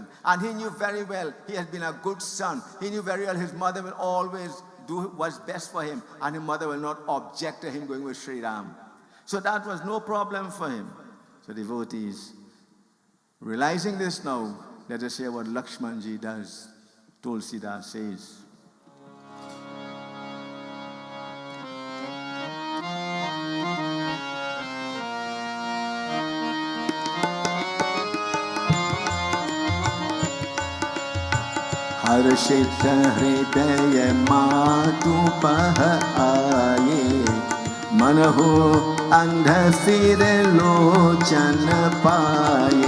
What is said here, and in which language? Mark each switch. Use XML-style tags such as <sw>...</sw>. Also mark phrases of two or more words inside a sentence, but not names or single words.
<en>And he knew very well he has been a good son. He knew very well his mother will always do what's best for him, and his mother will not object to him going with Sri Ram. So that was no problem for him. So devotees, realizing this now, let us hear what Lakshmanji does. Tulsidas says,</en> <awa>हर्षित हृदय मातुपह आये मनहु अंध फिर लोचन पाये</awa>